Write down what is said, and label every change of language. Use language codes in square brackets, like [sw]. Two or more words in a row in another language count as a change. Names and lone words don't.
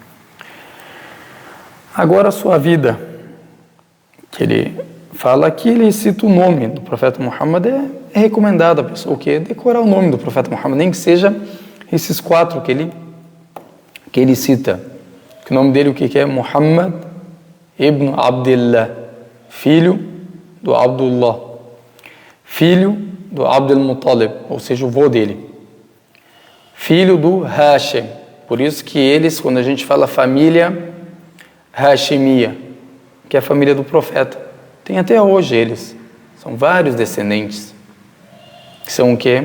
[pt] Agora a sua vida, que ele fala aqui, ele cita o nome do profeta Muhammad, é recomendado a pessoa o quê? Decorar o nome do profeta Muhammad, nem que seja esses 4 que ele cita. O nome dele o que é? Muhammad ibn Abdullah, filho do Abdullah, filho do Abdul Muttalib, ou seja, o vô dele, filho do Hashim. Por isso que eles, quando a gente fala família Hashimia, que é a família do profeta, tem até hoje eles, são vários descendentes, que são o quê?